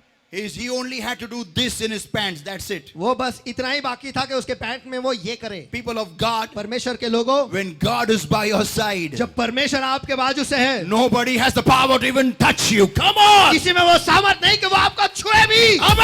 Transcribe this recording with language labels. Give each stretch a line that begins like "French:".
English: He only had to do this in his pants. That's it.
Hindi: वो बस इतना ही बाकी था कि उसके पैंट में वो ये करे।
English: People of God,
Hindi: परमेश्वर के लोगों,
English: when God is by your side,
Hindi: जब परमेश्वर आपके बाजू से है,
English: nobody has the power to even touch you. Come on.
Hindi: किसी में वो सामर्थ नहीं कि वो आपको छुए भी।